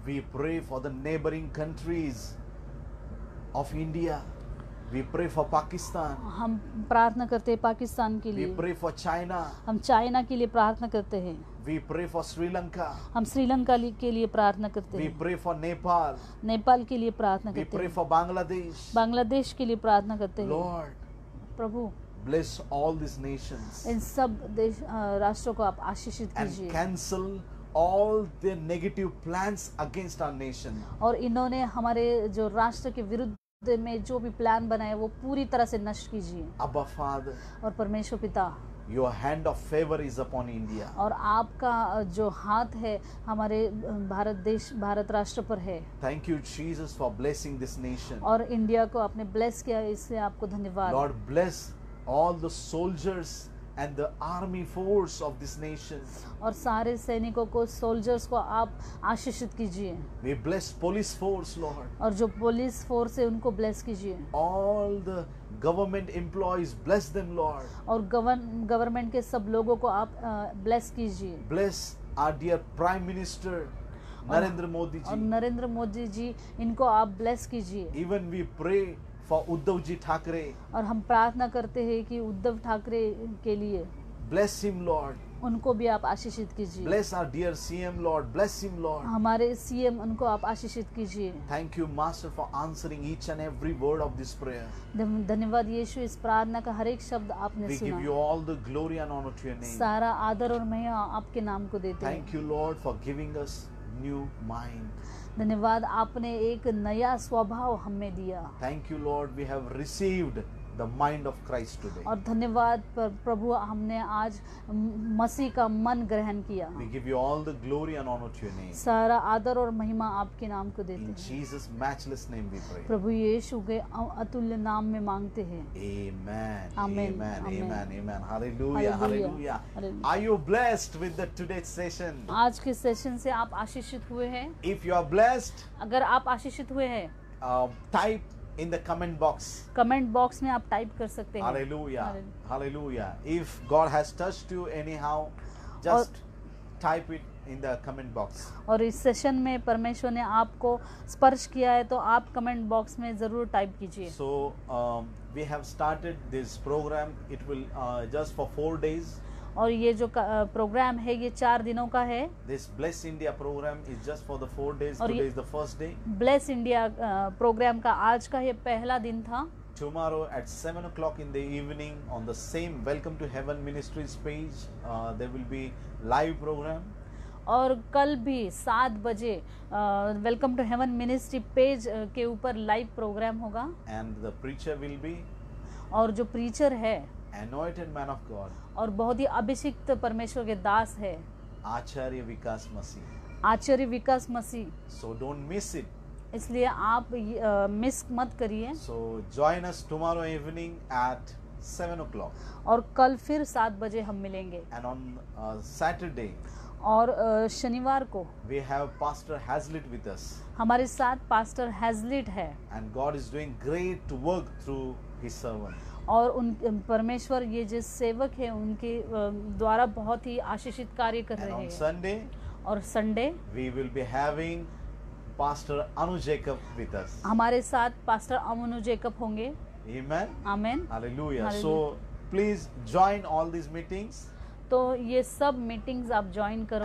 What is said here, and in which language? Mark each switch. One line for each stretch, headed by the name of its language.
English: We pray for the neighboring countries of India. We pray for Pakistan.
Hindi: हम प्रार्थना करते हैं पाकिस्तान के
English: We
Hindi: लिए,
English: pray for China.
Hindi: हम चाइना के लिए प्रार्थना करते हैं,
English: We pray for Sri Lanka.
Hindi: हम श्रीलंका के लिए प्रार्थना करते
English: We
Hindi: हैं,
English: pray for Nepal.
Hindi: नेपाल के लिए प्रार्थना
English: We
Hindi: करते
English: pray
Hindi: हैं,
English: for Bangladesh.
Hindi: बांग्लादेश के लिए प्रार्थना करते हैं।
English: Lord,
Hindi: Prabhu,
English: bless all these nations
Hindi: इन सब राष्ट्रों को आप आशीषित
English: and
Hindi: कीजिए।
English: cancel all the negative plans against our nation.
Hindi: और इन्होंने हमारे जो राष्ट्र के विरुद्ध में जो भी प्लान बनाए वो पूरी तरह से नष्ट कीजिए।
English: Abba Father,
Hindi: और परमेश्वर पिता,
English: your hand of favor is upon India.
Hindi: और आपका जो हाथ है हमारे भारत राष्ट्र पर है।
English: Thank you, Jesus, for blessing this nation.
Hindi: और इंडिया को आपने ब्लेस किया, इससे आपको धन्यवाद।
English: Lord, bless all the soldiers and the army force of this nation.
Hindi: और सारे सैनिकों को, सोल्जर्स को आप आशीषित कीजिए।
English: We bless police force, Lord.
Hindi: और जो पुलिस फोर्स है उनको ब्लेस कीजिए।
English: All the government employees, bless them, Lord.
Hindi: और गवर्नमेंट के सब लोगों को आप ब्लेस कीजिए।
English: Bless our dear Prime Minister Narendra Modi
Hindi: और ji. नरेंद्र मोदी जी, इनको आप ब्लेस कीजिए।
English: Even we pray for Uddhav ji Thackeray.
Hindi: और हम प्रार्थना करते हैं कि उद्धव ठाकरे के लिए,
English: Bless him, Lord.
Hindi: उनको भी आप आशीषित कीजिए।
English: Bless our dear CM, Lord. Bless him, Lord.
Hindi: हमारे सीएम, उनको आप आशीषित कीजिए।
English: Thank you, Master, for answering each and every word of this prayer.
Hindi: धन्यवाद यीशु, इस प्रार्थना का हर एक शब्द आपने
English: We give you
Hindi: सुना।
English: all the glory and honor to your name.
Hindi: सारा आदर और महिमा आपके नाम को देते
English: Thank
Hindi: हैं।
English: you, Lord, for giving us new mind.
Hindi: धन्यवाद, आपने एक नया स्वभाव हमें दिया।
English: Thank you, Lord, we have received the mind of Christ today.
Hindi: और धन्यवाद प्रभु, हमने आज मसीह का मन ग्रहण किया।
English: We give you all the glory and honor to your name.
Hindi: सारा आदर और महिमा आपके नाम को देते
English: In
Hindi: हैं।
English: Jesus' matchless name we pray.
Hindi: प्रभु यीशु के अतुल्य नाम में मांगते हैं।
English: Amen. Amen. Amen. Amen. Amen. Amen. Hallelujah. Hallelujah. Hallelujah. Are you blessed with the today's session?
Hindi: आज के सेशन से आप आशीषित हुए हैं?
English: If you are blessed,
Hindi: अगर आप आशीषित हुए हैं,
English: type in the comment box.
Hindi: Comment box में आप टाइप कर सकते हैं।
English: Hallelujah. Hallelujah. Hallelujah. If God has touched you anyhow, just type it in the comment box.
Hindi: और इस सेशन में परमेश्वर ने आपको स्पर्श किया है तो आप कमेंट बॉक्स में ज़रूर टाइप कीजिए।
English: So we have started this program. It will just for 4 days.
Hindi: और ये जो प्रोग्राम है ये 4 दिनों का है।
English: This Bless India program is just for the 4 days.
Hindi: और
English: Today is the first day.
Hindi: Bless India programme का आज का ये पहला दिन था।
English: Tomorrow at 7 o'clock in the evening on the same Welcome to Heaven Ministries page, there will be live program.
Hindi: और कल भी 7 बजे welcome to heaven ministry page के ऊपर लाइव प्रोग्राम होगा।
English: And the preacher will be
Hindi: और जो preacher है
English: anointed man of God,
Hindi: और बहुत ही अभिषिक्त परमेश्वर के दास है,
English: Acharya Vikas Masi.
Hindi: Acharya Vikas Masih.
English: So don't miss it.
Hindi: इसलिए आप मिस मत करिए।
English: So join us tomorrow evening at 7 o'clock.
Hindi: और कल फिर 7 बजे हम मिलेंगे।
English: And on Saturday,
Hindi: और शनिवार को
English: we have Pastor Hazlitt with us.
Hindi: हमारे साथ पास्टर हैजलिट है।
English: And God is doing great work through His servant.
Hindi: और उन परमेश्वर ये जो सेवक है उनके द्वारा बहुत ही आशीषित कार्य कर
English: And
Hindi: रहे
English: on
Hindi: हैं।
English: Sunday,
Hindi: और Sunday
English: we will be having Pastor Anu Jacob with us.
Hindi: हमारे साथ पास्टर अमनु जेकब होंगे।
English: Amen.
Hindi: Amen.
English: Hallelujah. Hallelujah. So please join all these meetings
Hindi: तो ये सब मीटिंग्स आप ज्वाइन करो